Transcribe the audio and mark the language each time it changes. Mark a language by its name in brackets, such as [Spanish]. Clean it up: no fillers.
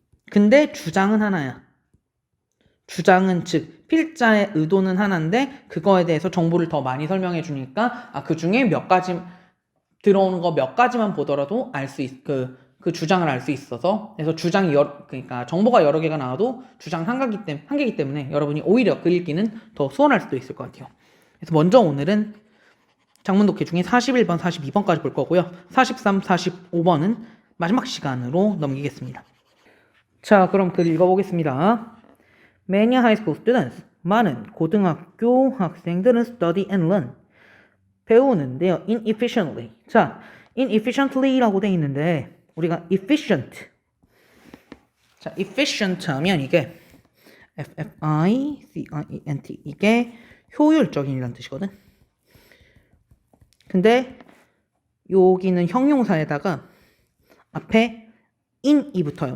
[Korean] 근데 주장은 하나야. 주장은 즉 필자의 의도는 하나인데 그거에 대해서 정보를 더 많이 설명해 주니까 그 중에 몇 가지 들어오는 거 몇 가지만 보더라도 알 수 그 주장을 알 수 있어서 그래서 주장이 그러니까 정보가 여러 개가 나와도 주장 한 개이기 때문에 여러분이 오히려 그 읽기는 더 수월할 수도 있을 것 같아요. 그래서 먼저 오늘은 장문 독해 중에 41번, 42번까지 볼 거고요. 43, 45번은 마지막 시간으로 넘기겠습니다. 자, 그럼 글 읽어보겠습니다. [English] Many high school students, [Korean] 많은 고등학교 학생들은 [English] study and learn, [Korean] 배우는데요. [English] inefficiently. [Korean] 자, inefficiently라고 돼 있는데 우리가 efficient. 자, efficient 하면 이게 [English] efficient. [Korean] 이게 효율적인이란 뜻이거든. 근데 여기는 형용사에다가 앞에 in이 붙어요.